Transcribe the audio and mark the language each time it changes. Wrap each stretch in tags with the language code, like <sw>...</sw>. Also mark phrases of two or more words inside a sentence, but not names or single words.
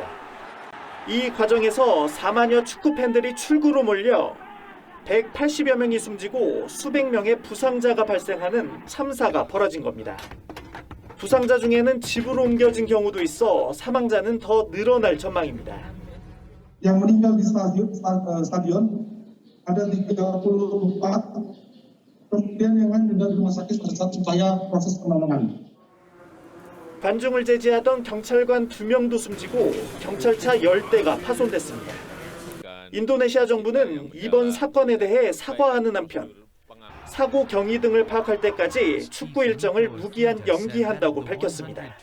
<ko>이 과정에서 4만여 축구 팬들이 출구로 몰려 180여 명이 숨지고 수백 명의 부상자가 발생하는 참사가 벌어진 겁니다. 부상자 중에는 집으로 옮겨진 경우도 있어 사망자는 더 늘어날 전망입니다.</ko> <id>Yang meninggal di stadion ada 34, kemudian yang lain juga di rumah sakit supaya proses penanganan.</id> <ko>관중을 제지하던 경찰관 2명도 숨지고 경찰차 10대가 파손됐습니다. 인도네시아 정부는 이번 사건에 대해 사과하는 한편 사고 경위 등을 파악할 때까지 축구 일정을 무기한 연기한다고 밝혔습니다.</ko>